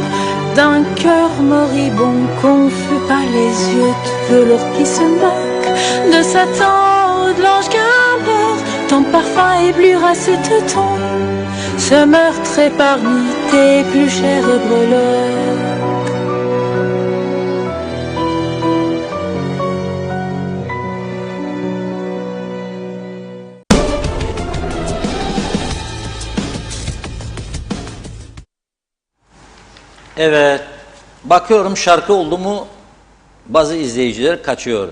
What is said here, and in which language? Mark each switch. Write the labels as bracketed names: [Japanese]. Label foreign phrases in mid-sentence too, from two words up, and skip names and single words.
[French] D'un cœur moribond, confus par les yeux de velours qui se moquent. De Satan, de l'ange qu'importe, ton parfum éblouira et te tombe. Ce meurtre est parmi tes plus chères breloques. [Turkish] Evet, bakıyorum şarkı oldu mu bazı izleyiciler kaçıyor.